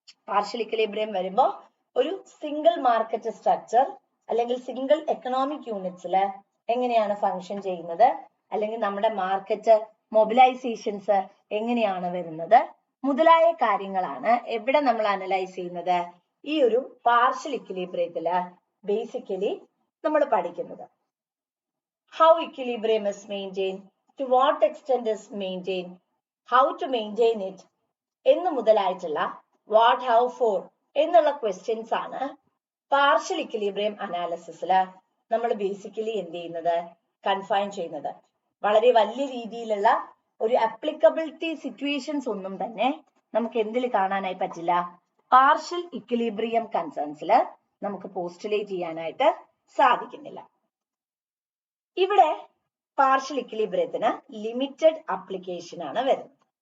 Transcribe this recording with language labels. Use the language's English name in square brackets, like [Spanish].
[Malayalam] Partial equilibrium വരുമ്പോൾ ഒരു single market structure അല്ലെങ്കിൽ സിംഗിൾ എക്കണോമിക് യൂണിറ്റ്സിൽ എങ്ങനെയാണ് ഫങ്ഷൻ ചെയ്യുന്നത്, അല്ലെങ്കിൽ നമ്മുടെ മാർക്കറ്റ് മൊബിലൈസേഷൻസ് എങ്ങനെയാണ് വരുന്നത് മുതലായ കാര്യങ്ങളാണ് എവിടെ നമ്മൾ അനലൈസ് ചെയ്യുന്നത്? ഈ ഒരു പാർഷ്യൽ ഇക്വിലിബ്രിയത്തില് ബേസിക്കലി നമ്മൾ പഠിക്കുന്നത്. [English] How equilibrium is maintained, to what extent is maintained, how to maintain it [Malayalam] എന്ന് മുതലായിട്ടുള്ള [English] what, how, for എന്നുള്ള questions ആണ് partial equilibrium അനാലിസിസിൽ [Malayalam] നമ്മൾ ബേസിക്കലി എന്ത് ചെയ്യുന്നത്? കൺഫൈൻ ചെയ്യുന്നത്. വളരെ വലിയ രീതിയിലുള്ള ഒരു അപ്ലിക്കബിലിറ്റി സിറ്റുവേഷൻസ് ഒന്നും തന്നെ നമുക്ക് എന്തിൽ കാണാനായി പറ്റില്ല? പാർഷ്യൽ ഇക്വിലിബ്രിയം കൺസേൺസിൽ നമുക്ക് പോസ്റ്റുലേറ്റ് ചെയ്യാനായിട്ട് സാധിക്കുന്നില്ല. ഇവിടെ പാർഷ്യൽ ഇക്വിലിബ്രിയത്തിന് ലിമിറ്റഡ് അപ്ലിക്കേഷൻ ആണ് വരുന്നത്.